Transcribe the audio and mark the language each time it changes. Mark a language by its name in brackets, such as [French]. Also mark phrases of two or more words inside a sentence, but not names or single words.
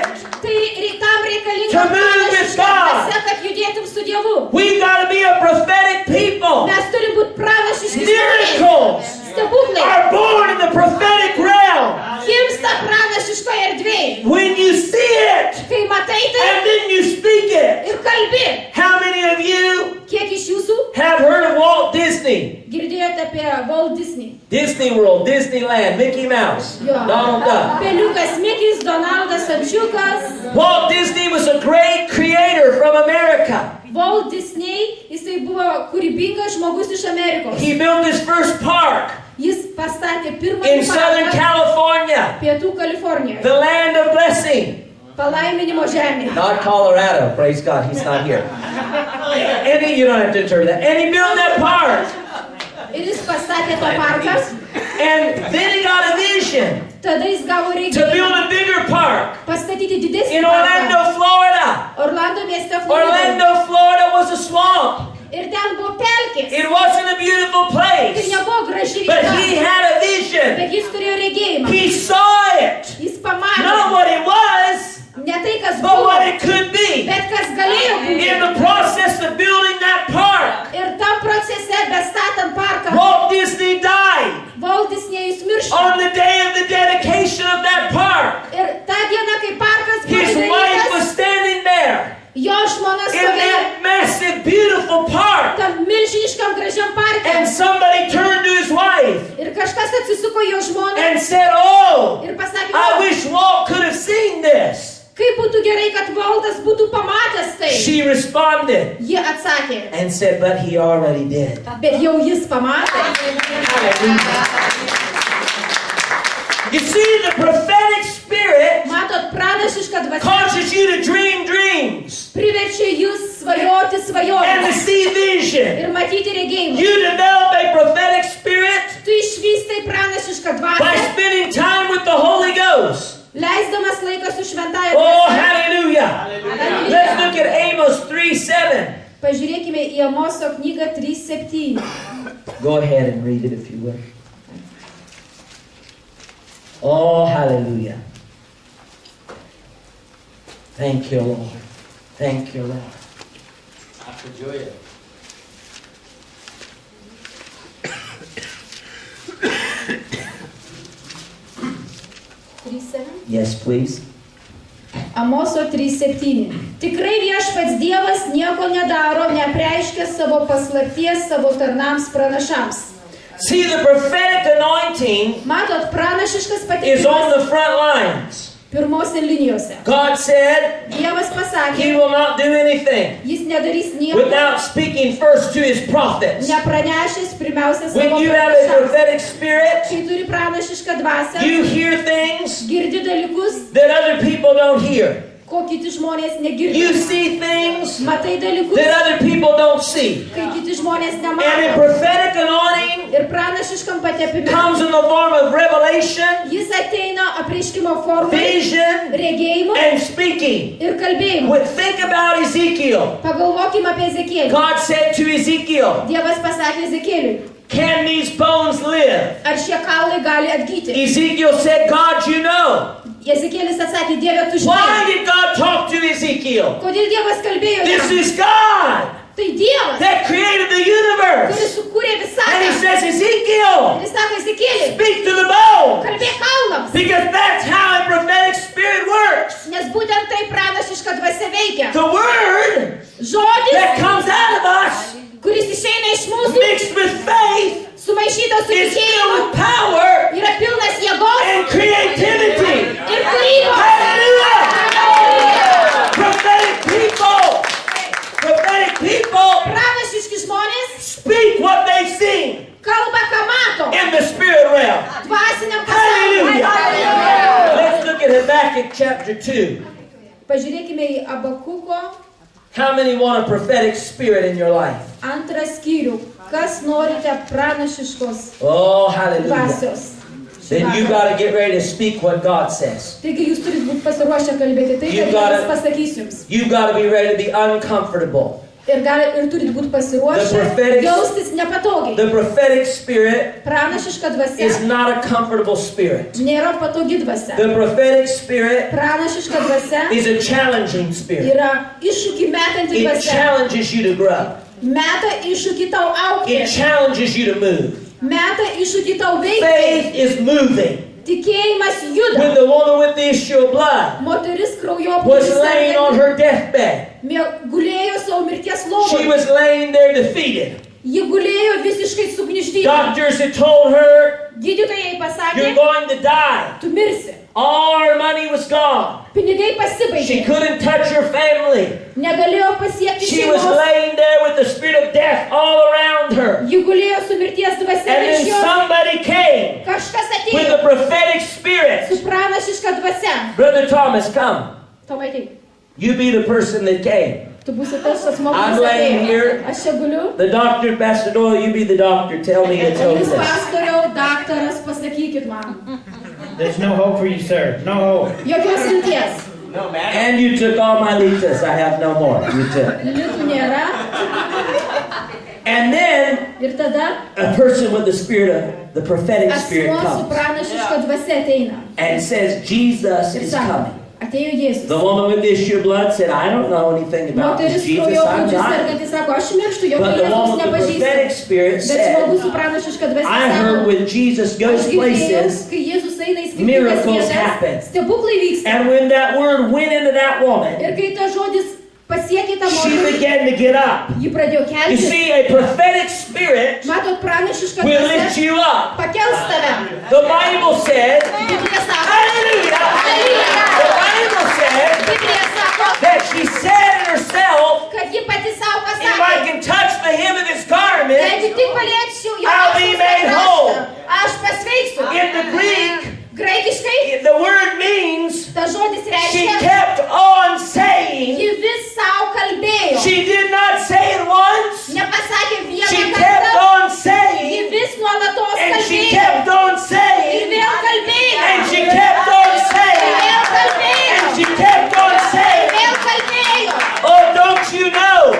[Lithuanian] Tai tam reikalinga [English] To move with [Lithuanian] pranašiška [English] God. [Lithuanian] dvasia, kad judėtum su Dievu. [English] We've got to be a prophetic people. [Lithuanian] Mes turim būti pranašiški žmonės. [English] Miracles [Lithuanian] Stebuklai [English] are born in the prophetic realm. [Lithuanian] gimsta pranašiškoje erdvėje. [English] When you see it [Lithuanian] Kai matai tai [English] and then you speak it. [Lithuanian] ir kalbi. [English] How many of you [Lithuanian] Kiek iš jūsų [English] have heard of Walt Disney? [Lithuanian] girdėjote apie Walt Disney? [English] Disney World, Disneyland, Mickey Mouse, [Lithuanian] Jo. [English] Donald Duck. [Lithuanian] Peliukas Mikis, Donaldas Ančiukas. [English] Walt Disney was a great creator from America. [Lithuanian] Walt Disney, jisai buvo kūrybingas žmogus iš Amerikos. [English] He built his first park [Lithuanian] Jis pastatė [English] in [Lithuanian] pirmąjį [English] Southern [Lithuanian] parką [English] California, [Lithuanian] Pietų Kalifornijoje. [English] the land of blessing. [Lithuanian] Palaiminimo žemė. [English] Not Colorado, praise God, he's not here. You don't have to interpret that. And he built that park. [Lithuanian] Ir jis pastatė tą parką. [English] And then he got a vision [Lithuanian] Tada jis gavo [English] to [Lithuanian] reikalą [English] build a bigger park [Lithuanian] pastatyti didesnį [English] in [Lithuanian] parką. [English] Orlando, Florida. [Lithuanian] Orlando mieste Floridoje. [English] Orlando, Florida was a swamp. [Lithuanian] Ir ten buvo pelkės. [English] It wasn't a beautiful [Lithuanian] Ir [English] place. [Lithuanian] nebuvo graži [English] But [Lithuanian] vieta. [English] he had a vision. [Lithuanian] Bet jis turėjo regėjimą. [English] He saw it. [Lithuanian] Jis pamatė. [English] Not what it was, [Lithuanian] Ne tai, kas [English] but [Lithuanian] buvo, [English] what it could be. [Lithuanian] bet kas galėjo būti. [English] In the process of building that park, [Lithuanian] Ir tam procese, bestatant parką, [English] Walt Disney died [Lithuanian] Walt Disney'us miršo. [English] on the day of the dedication of that park. [Lithuanian] Ir tą dieną, kai parkas buvo [English] His wife was [Lithuanian] atidarytas, [English] standing there [Lithuanian] jo žmona [English] in [Lithuanian] stovėjo [English] that massive, beautiful park. [Lithuanian] tam milžiniškam gražiam parke. [English] And somebody turned to his wife [Lithuanian] Ir kažkas atsisuko jo žmoną [English] and said, "Oh, [Lithuanian] ir pasakė, [English] I wish Walt could have seen this." [Lithuanian] kaip būtų gerai, kad Waltas būtų pamatęs tai. [English] She responded [Lithuanian] Ji atsakė, [English] and said, "But he already did." [Lithuanian] bet jau jis pamatė. [English] You see, the prophetic spirit [Lithuanian] Matot, pranašiška dvasia [English] causes you to dream dreams [Lithuanian] priverčia jūs svajoti [English] and to [Lithuanian] svajonę [English] see vision. [Lithuanian] ir matyti regėjimą. [English] You develop a prophetic spirit [Lithuanian] Tu išvystai pranašišką [English] by [Lithuanian] dvasią, [English] spending time with the Holy Ghost. [Lithuanian] leisdamas laiką su šventąja [English] Oh, [Lithuanian] dvasia. [English] hallelujah. Let's look at Amos 3:7. [Lithuanian] Pažiūrėkime į Amoso knygą 3:7. [English] Go ahead and read it if you will. Oh, hallelujah. Thank you, Lord. Thank you, Lord. [Lithuanian] Ačiū. [English] Yes, please. [Lithuanian] Amoso 3:7. Tikrai viešpats Dievas nieko nedaro, neapreiškia savo paslapties savo tarnams pranašams. [English] See, the prophetic anointing [Lithuanian] Matot, pranašiškas [English] is on [Lithuanian] patikėjimas [English] the front lines. [Lithuanian] pirmose linijose. [English] God said [Lithuanian] Dievas [English] he [Lithuanian] pasakė, [English] will not do anything [Lithuanian] jis nedarys nieko, [English] without speaking first to his prophets. [Lithuanian] nepranešęs pirmiausia [English] When [Lithuanian] savo [English] you have a [Lithuanian] pranašams. [English] prophetic spirit, [Lithuanian] Kai turi pranašišką dvasią, [English] you hear things [Lithuanian] girdi dalykus, [English] that other people don't hear. [Lithuanian] ko kiti žmonės [English] You [Lithuanian] negirdi. [English] see things [Lithuanian] Matai dalykus, [English] that other people don't see. [Lithuanian] kai kiti žmonės [English] And a [Lithuanian] nemato. [English] prophetic anointing [Lithuanian] Ir pranašiškam patepime. [English] comes in the form of revelation, [Lithuanian] Jis ateina apreiškimo formai, [English] vision, [Lithuanian] regėjimu [English] and speaking. [Lithuanian] ir kalbėjimu. [English] But think about Ezekiel. [Lithuanian] Pagalvokime apie Ezekėlį. [English] God said to Ezekiel, [Lithuanian] Dievas pasakė Ezekėliui, [English] "Can these bones live?" [Lithuanian] ar šie kaulai gali atgyti. [English] Ezekiel said, "God, you know." [Lithuanian] Ezekėlis atsakė, Dieve, tu [English] Why [Lithuanian] žinai. [English] did God talk to Ezekiel? [Lithuanian] Kodėl Dievas kalbėjo? [English] This [Lithuanian] jam? [English] is God [Lithuanian] Tai Dievas, [English] that created the [Lithuanian] kuris [English] universe. [Lithuanian] sukūrė [English] And he [Lithuanian] visatą. [English] says, "Ezekiel, [Lithuanian] Ir jis sako, Ezekėli, [English] speak to the bones." [Lithuanian] kalbėk kaulams. [English] Because that's how a prophetic spirit works. [Lithuanian] Nes būtent tai pranašiška dvasia veikia. [English] The word [Lithuanian] Žodis, [English] that comes out of us, [Lithuanian] kuris išeina iš mūsų, [English] mixed with faith, [Lithuanian] sumaišytas su [English] is filled [Lithuanian] tikėjimu, [English] with power [Lithuanian] yra pilnas jėgos [English] and creativity. [Lithuanian] ir kūrybos. [English] Hallelujah! Prophetic people [Lithuanian] Pranašiški žmonės [English] speak what they've seen [Lithuanian] kalba, ką mato. [English] in the spirit realm. [Lithuanian] Dvasiniam [English] Hallelujah! [Lithuanian] pasaulyje. [English] Let's look at Habakkuk chapter 2. [Lithuanian] Pažiūrėkime į Abakuko [English] How many want a prophetic spirit in your life? [Lithuanian] antrą skyrių. Kas norite pranašiškos [English] Oh, hallelujah. [Lithuanian] dvasios? [English] Then you got to get ready to speak what God says. [Lithuanian] Taigi jūs turite būti pasiruošę kalbėti tai, [English] You [Lithuanian] kad [English] gotta- [Lithuanian] Dievas pasakys jums. [English] You got to be ready to be uncomfortable. [Lithuanian] Ir turite būti [English] The [Lithuanian] pasiruošę [English] prophetic- [Lithuanian] jaustis nepatogiai. [English] The prophetic spirit [Lithuanian] Pranašiška dvasia [English] is not a comfortable spirit. [Lithuanian] nėra patogi dvasia. [English] The prophetic spirit [Lithuanian] Pranašiška dvasia [English] is a challenging spirit. [Lithuanian] yra iššūkį metanti [English] It [Lithuanian] dvasia. [English] challenges you to grow. [Lithuanian] Meta iššūkį tau augti. [English] It challenges you to move. [Lithuanian] Meta iššūkį tau veikti. [English] Faith is moving. [Lithuanian] Tikėjimas juda. [English] When the woman with the issue of blood [Lithuanian] Moteris [English] was laying on [Lithuanian] kraujoplūdis [English] her deathbed, [Lithuanian] gulėjo savo mirties [English] she [Lithuanian] lovoje. [English] was laying there defeated. [Lithuanian] Ji gulėjo visiškai sugniuždyta. [English] Doctors had told her, [Lithuanian] Gydytojai [English] "You're [Lithuanian] pasakė, [English] going to die." [Lithuanian] tu mirsi. [English] All her money was gone. [Lithuanian] Pinigai [English] She [Lithuanian] pasibaigė. [English] couldn't touch her family. [Lithuanian] Negalėjo pasiekti [English] She was [Lithuanian] šeimos. [English] laying there with the spirit of death all around her. [Lithuanian] Ji gulėjo su mirties dvasia [English] And [Lithuanian] virš [English] then [Lithuanian] jos. [English] somebody came [Lithuanian] Kažkas [English] with [Lithuanian] atėjo [English] a prophetic spirit. [Lithuanian] su pranašiška dvasia. [English] Brother Thomas, come. [Lithuanian] Tomai, tai, [English] You be the person that came. [Lithuanian] tu būsi tas asmo, [English] I'm [Lithuanian] kuris [English] laying [Lithuanian] atėjo. [English] here. [Lithuanian] Aš čia guliu. [English] The doctor, Pastor Doyle, you be the doctor. Tell me it's [Lithuanian] O jūs, [English] hopeless. [Lithuanian] pastoriau, daktaras, pasakykit man. [English] There's no hope for you, sir. No hope. [Lithuanian] Jokios vilties. [English] No, man. And you took all my litas. I have no more. You took. [Lithuanian] Litų nėra. [English] And then [Lithuanian] Ir tada [English] a person with the spirit of the prophetic spirit [Lithuanian] asmo su [English] comes [Lithuanian] pranašiška dvasia ateina. [English] and says, Jesus [Lithuanian] Ir [English] is [Lithuanian] sako, [English] coming. [Lithuanian] atėjo Jėzus. [English] The woman with the issue of blood said, I don't know anything about [Lithuanian] Moteris [English] this Jesus. [Lithuanian] kraujoplūdžiu [English] I'm dying. [Lithuanian] sergantis sako, aš mirštu, jo [English] But the [Lithuanian] Jėzus [English] woman with the prophetic [Lithuanian] nepažįstu. [English] spirit [Lithuanian] Bet [English] said, [Lithuanian] žmogus su pranašiška dvasia [English] I heard [Lithuanian] sako, [English] when Jesus [Lithuanian] aš [English] goes [Lithuanian] girdėjau, [English] places, [Lithuanian] kai Jėzus eina į skirtingas [English] miracles happen. [Lithuanian] vietas, stebuklai vyksta. [English] and when that word went into that woman, [Lithuanian] Ir kai tas žodis pasiekė tą [English] she [Lithuanian] moterį, [English] began to get up. [Lithuanian] ji pradėjo [English] You [Lithuanian] keltis. [English] see, a prophetic spirit [Lithuanian] Matot, pranašiška [English] will lift [Lithuanian] dvasia [English] you up. [Lithuanian] pakels tave. [English] The Bible said, [Lithuanian] Biblija sako, [English] hallelujah, the Bible said [Lithuanian] Biblija sako, [English] that she said in herself, [Lithuanian] kad ji pati savo [English] if I [Lithuanian] pasakė, [English] can touch the hem of his garment, [Lithuanian] jeigu tik paliečiau jo [English] I'll be made whole. [Lithuanian] aš pasveiksiu. [English] in the Greek, [Lithuanian] Graikiškai [English] the word means [Lithuanian] tas žodis [English] she [Lithuanian] reiškia, [English] kept on saying, [Lithuanian] ji vis savo kalbėjo. [English] she did not say it once, [Lithuanian] Nepasakė [English] she [Lithuanian] vieną [English] kept [Lithuanian] kartą, [English] on [Lithuanian] ji [English] saying, [Lithuanian] vis nuolatos [English] and she [Lithuanian] kalbėjo. [English] kept on [Lithuanian] Ji [English] saying, [Lithuanian] vėl kalbėjo. [English] and she kept on [Lithuanian] Ji [English] saying, [Lithuanian] vėl kalbėjo. [English] and she kept on [Lithuanian] Ji [English] saying, [Lithuanian] vėl kalbėjo. [English] oh, don't you know,